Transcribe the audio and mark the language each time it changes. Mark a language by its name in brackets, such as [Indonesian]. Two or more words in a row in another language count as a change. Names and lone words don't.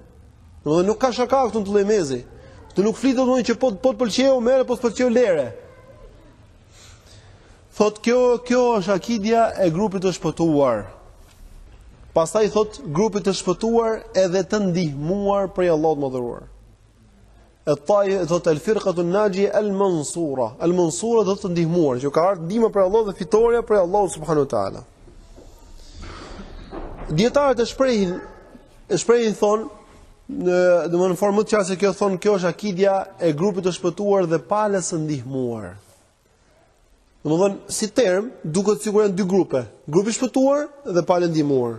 [Albanian] Domethënë nuk ka shaka këtu në Tullëmezi. Këtu nuk flitet domethënë që po të pëlqeu merre, po të pëlqeu lere. Thot kjo është akidja e grupit të shpëtuar. Pastaj thot grupit të shpëtuar edhe të ndihmuar prej Allahut më dhëruar. [Arabic] Thot الفرقة الناجية المنصورة. [Albanian] Al-mansura do të ndihmuar, që ka ardhur ndihma prej Allahut dhe fitoria prej Allahut [Arabic] سبحانه وتعالى. [Albanian] Dietarët e shprehin thon, domthonë në formë të qartë kjo thon kjo është akidja e grupit të shpëtuar dhe palës së ndihmuar. Domthonë si term duket sikur janë dy grupe, grupi i shpëtuar dhe palë ndihmuar.